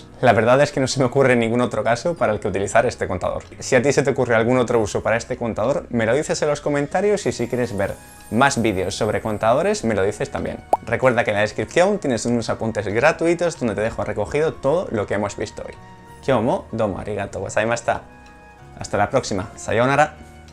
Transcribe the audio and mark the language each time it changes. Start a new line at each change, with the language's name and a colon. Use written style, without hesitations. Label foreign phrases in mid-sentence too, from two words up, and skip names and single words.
Spanish: La verdad es que no se me ocurre ningún otro caso para el que utilizar este contador. Si a ti se te ocurre algún otro uso para este contador, me lo dices en los comentarios, y si quieres ver más vídeos sobre contadores, me lo dices también. Recuerda que en la descripción tienes unos apuntes gratuitos donde te dejo recogido todo lo que hemos visto hoy.
Japanese: 今日もどうもありがとうございました.
Spanish: Hasta la próxima.
Japanese: Sayonara.